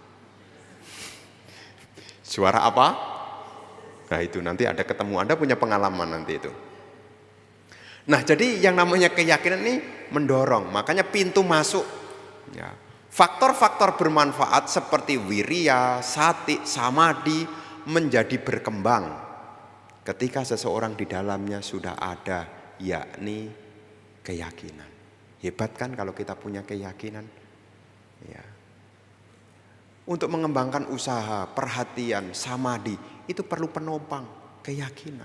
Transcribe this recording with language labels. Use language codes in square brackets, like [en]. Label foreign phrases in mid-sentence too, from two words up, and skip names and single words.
[id] Suara apa? Nah itu nanti ada ketemu, Anda punya pengalaman nanti itu. Nah jadi yang namanya keyakinan ini mendorong, makanya pintu masuk. Ya. Faktor-faktor bermanfaat seperti wiriya, sati, samadhi menjadi berkembang ketika seseorang di dalamnya sudah ada, yakni keyakinan. Hebat kan kalau kita punya keyakinan. Ya. Untuk mengembangkan usaha, perhatian, samadhi itu perlu penopang, keyakinan.